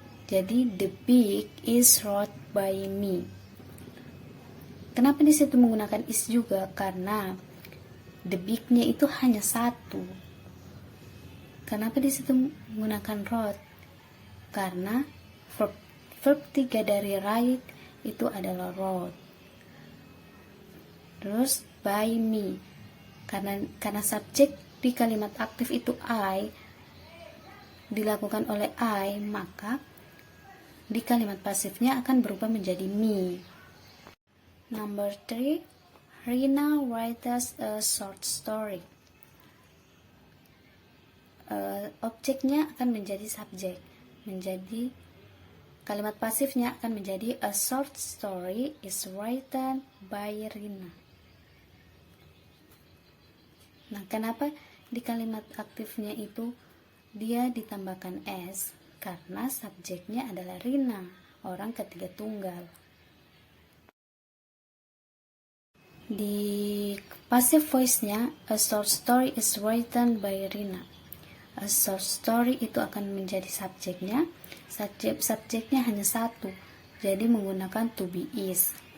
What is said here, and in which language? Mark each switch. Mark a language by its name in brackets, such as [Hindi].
[English] Jadi the book is read by me. [Indonesian] Kenapa di situ menggunakan is juga? Karena the book-nya itu hanya satu. Kenapa di situ menggunakan read? Karena verb 3 dari write itu adalah wrote. Terus by me, karena subjek di kalimat aktif itu I, dilakukan oleh I, maka di kalimat pasifnya akan berubah menjadi me. [English] Number 3, Rina writes a short story. [Indonesian] Objeknya akan menjadi subjek, menjadi kalimat pasifnya akan menjadi [English] a short story is written by Rina. [Indonesian] Nah, kenapa di kalimat aktifnya itu dia ditambahkan s? Karena subjeknya adalah Rina, orang ketiga tunggal. [English] Di passive voice-nya, a short story is written by Rina. A short story [Indonesian] itu akan menjadi subjeknya. Subjeknya hanya satu, jadi menggunakan to be is.